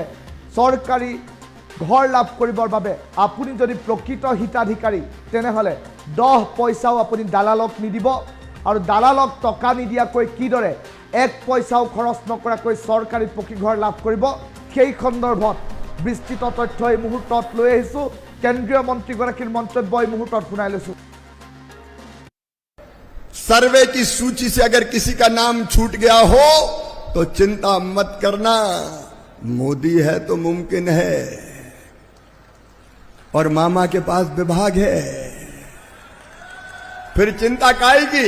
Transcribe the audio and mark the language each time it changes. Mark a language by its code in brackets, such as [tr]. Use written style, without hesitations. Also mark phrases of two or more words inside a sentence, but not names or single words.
[as] চৰকাৰী ঘৰ লাভ কৰিবৰ বাবে আপুনি যদি প্ৰকৃত হিতাধিকাৰী তেনেহ'লে 10 পইচাও আপুনি দালালক নিদিব, আৰু দালালক টকা নিদিয়াকৈ কিদৰে 1 পইচাও খৰচ নকৰাকৈ চৰকাৰী পকীঘৰ লাভ কৰিব, সেই সন্দৰ্ভত বিস্তৃত তথ্য এই মুহূৰ্তত লৈ আহিছোঁ। কেন্দ্ৰীয় মন্ত্ৰীগৰাকীৰ মন্তব্য এই মুহূৰ্তত শুনাই লৈছোঁ। [hi] सर्वे की सूची से अगर किसी का नाम छूट गया हो तो चिंता मत करना, मोदी है तो मुमकिन है और मामा के पास विभाग है, फिर चिंता काहे की।